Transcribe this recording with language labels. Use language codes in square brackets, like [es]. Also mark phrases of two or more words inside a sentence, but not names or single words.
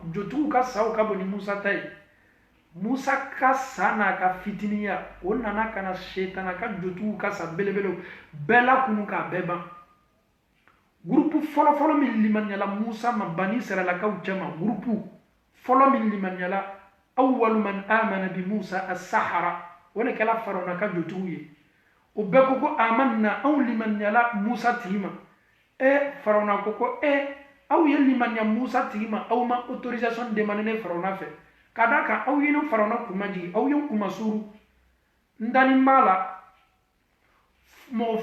[bm] jotigiw ka saw ka bon ni Musa ta ye Musa ka sa n'a ka fitiniya o nana ka na setana ka jotigiw ka sa belebelew bɛɛ lakunu k'a bɛɛ ban gurupu fɔlɔfɔlɔ min limaniyala Musa ma Bani Israɛlakaw cɛma gurupu fɔlɔ min limaniyala awwalu [ar] من آمن بموسى السحرة [bm] o de kɛla Firawuna ka jotigiw ye o bɛɛ ko ko amanna anw limaniyala Musa tigi ma Firawuna ko ko aw ye limaniya Musa tigi ma aw ma [fr] autorisation demandé [bm] ne Firawuna fɛ ka d'a kan aw ye ne Firawuna kun majigi aw ye n kun masuru n dalen b'a la mɔgɔ